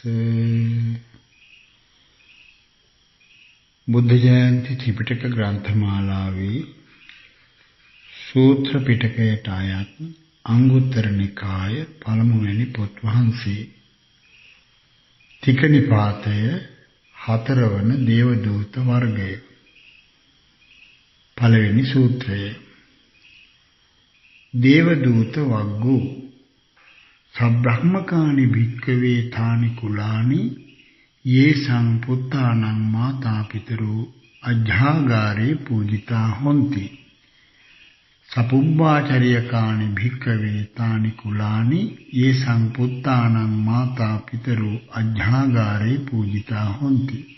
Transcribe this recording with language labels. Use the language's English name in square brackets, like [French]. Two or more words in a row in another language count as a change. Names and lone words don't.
[Sinhala] බුද්ධ ජයන්ති ත්‍රිපිටක ග්‍රන්ථමාලාවේ සූත්‍ර පිටකයට අයත් අංගුත්තර නිකාය පළමුවැනි පොත් වහන්සේ තික නිපාතය 4 වන දේවදූත වර්ගය. පළවෙනි සූත්‍රය. [Pali] දේවදූත වග්ගු සබ්‍රහ්මකානි භික්ඛවේ තානි කුලානි යේ සංපුත්තානං මාතා පිතරෝ අජ්ජාගාරේ පූජිතා හොಂತಿ. සපුබ්බාචර්යකානි භික්ඛවේ තානි කුලානි යේ සංපුත්තානං මාතා පිතරෝ අජ්ජාගාරේ පූජිතා හොಂತಿ.